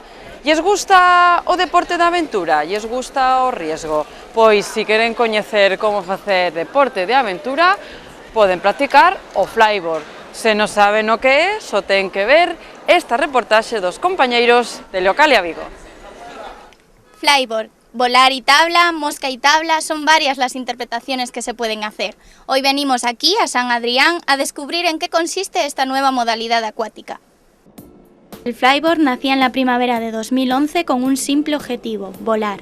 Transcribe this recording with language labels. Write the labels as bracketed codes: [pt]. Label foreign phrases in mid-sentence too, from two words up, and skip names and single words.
[gl] Lles gusta o deporte de aventura? Lles gusta o riesgo? Pois, se queren coñecer como facer deporte de aventura, poden practicar o flyboard. Se non saben o que é, só ten que ver esta reportaxe dos compañeiros de Leocalia Vigo. [es] Flyboard, volar y tabla, mosca y tabla, son varias las interpretaciones que se pueden hacer. Hoy venimos aquí a San Adrián a descubrir en qué consiste esta nueva modalidad acuática. El flyboard nacía en la primavera de 2011 con un simple objetivo, volar.